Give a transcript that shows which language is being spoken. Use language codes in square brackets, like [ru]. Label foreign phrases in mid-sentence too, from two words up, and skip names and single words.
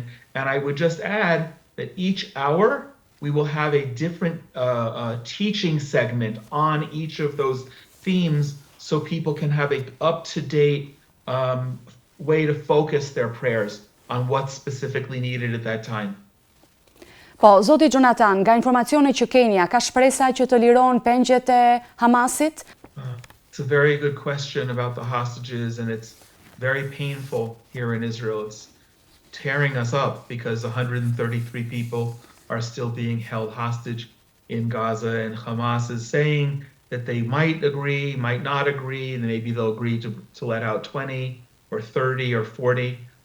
[en] And I would just add that each hour we will have a different teaching segment on each of those themes, so people can have an up-to-date way to focus their prayers on what's specifically needed at that time. [sq] Po, Zoti Jonathan, nga informacione që keni, ka shpresa që të liron pengjet e Hamasit? [en] It's a very good question about the hostages, and it's very painful here in Israel. It's tearing us up because 133 people are still being held hostage in Gaza, and Hamas is saying that they might agree, might not agree, and maybe they'll agree to let out 20 or 30 or 40.